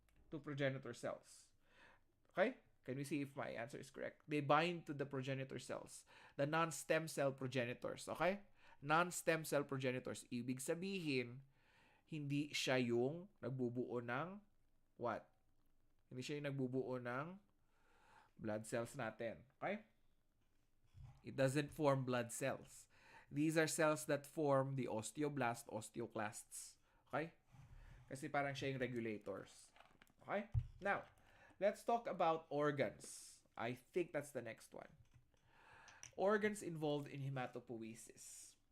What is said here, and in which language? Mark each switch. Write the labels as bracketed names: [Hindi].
[English] To progenitor cells. Okay? Can we see if my answer is correct? They bind to the progenitor cells, the non-stem cell progenitors. Okay? Non-stem cell progenitors. [Filipino] Ibig sabihin, hindi siya yung nagbubuo ng what? Hindi siya yung nagbubuo ng blood cells natin. Okay? [English] It doesn't form blood cells. These are cells that form the osteoblast, osteoclasts. Okay? [Filipino] Kasi parang siya yung regulators. [English] Okay? Now, let's talk about organs. I think that's the next one. Organs involved in hematopoiesis.